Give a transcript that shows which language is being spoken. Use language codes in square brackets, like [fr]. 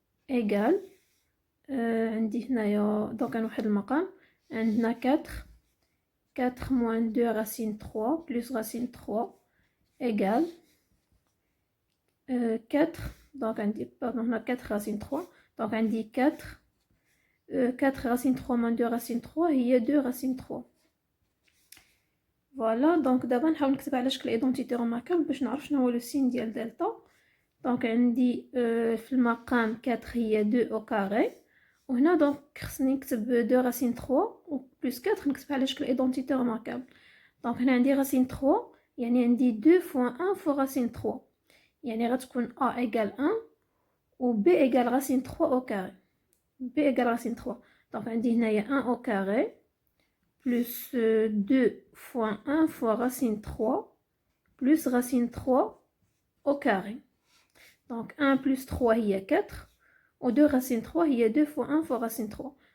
[fr] égale [ar] عندي هنايا [fr] donc [ar] كان واحد المقام عندنا [fr] 4 moins 2 racine 3 plus racine 3 égale 4, donc on a 4 racine 3, donc on dit 4 racine 3 moins 2 racine 3 هي 2 racine 3. [ar] Voilà, donc دابا نحاول نكتب على شكل ايدونتيتي روماركابل باش نعرف شنو هو لو سين ديال دلتا. دونك عندي في المقام 4 هي 2 او كاري، وهنا دونك خصني نكتب 2 راسين 3 و بلس 4 نكتب على شكل ايدونتيتي روماركابل. دونك هنا عندي راسين 3 يعني عندي 2 فوا 1 فوا راسين 3، يعني غتكون [fr] a égale 1 و b égale racine 3 au carré. b égale racine 3، donc [ar] عندي هنايا [fr] 1 au carré plus 2 fois 1 fois racine 3 plus racine 3 au carré. Donc 1 plus 3 هي 4 و 2 racine 3 هي 2 fois 1 fois racine 3.